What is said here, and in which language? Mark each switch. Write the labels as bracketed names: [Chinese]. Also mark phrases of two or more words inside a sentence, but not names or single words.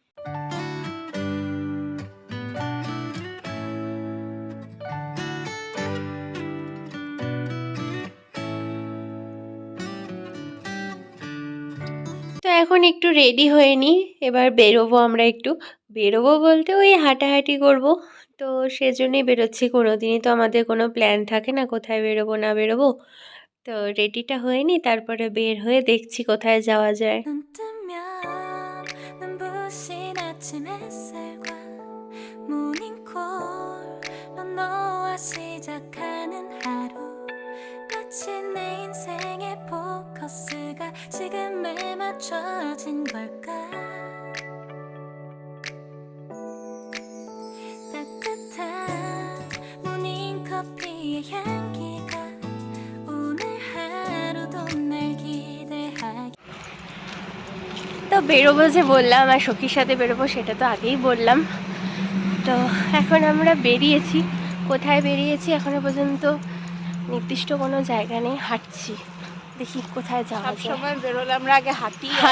[Bangla] তো এখন একটু রেডি হয়ে নিই, এবার বেরোবো। আমরা একটু বেরোবো বলতে ওই হাঁটাহাঁটি করব। তো সেজন্যই বেরোচ্ছি। কোনো দিনই তো আমাদের কোনো প্ল্যান থাকে না কোথায় বেরোবো না বেরোবো। তো রেডিটা হয়ে নিই, তারপরে বের হয়ে দেখছি কোথায় যাওয়া যায়। [Korean] 마치 내 인생의 포커스가 지금에 맞춰진 걸까 따뜻한 모닝커피의 향기가 오늘 하루도 날 기대하게। [Bangla] তো বেরোবো যে বললাম, আর সখীর সাথে বেরোবো সেটা তো আগেই বললাম। তো এখন আমরা বেরিয়েছি। কোথায় বেরিয়েছি এখনো পর্যন্ত নির্দিষ্ট কোনো জায়গা নেই, হাঁটছি। দেখি কোথায় যাওয়া যায়। সবসময় বেরোলে আমরা আগে হাঁটি